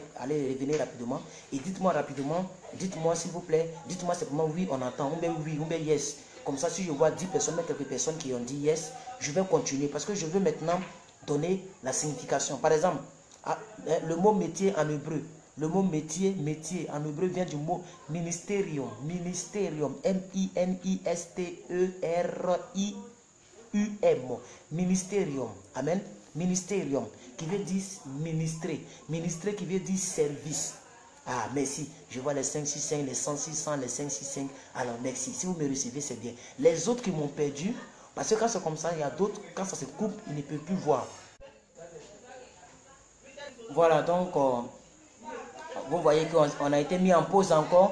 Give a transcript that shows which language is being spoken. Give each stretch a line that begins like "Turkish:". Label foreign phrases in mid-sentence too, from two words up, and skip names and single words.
French: Allez, revenez rapidement. Et dites-moi rapidement, dites-moi s'il vous plaît, dites-moi simplement oui, on entend, ou bien oui, ou bien yes. Comme ça, si je vois 10 personnes, mais quelques personnes qui ont dit yes, je vais continuer parce que je veux maintenant donner la signification. Par exemple, le mot métier en hébreu. Le mot métier en hébreu vient du mot ministerium. Ministerium, M-I-N-I-S-T-E-R-I-U-M. Ministerium. Amen. Ministerium, qui veut dire ministrer. Ministrer qui veut dire service. Ah, merci. Je vois les 565, les 100, 600, les 565. Alors, merci. Si vous me recevez, c'est bien. Les autres qui m'ont perdu, parce que quand c'est comme ça, il y a d'autres, quand ça se coupe, ils ne peuvent plus voir. Voilà, donc, vous voyez qu'on a été mis en pause encore.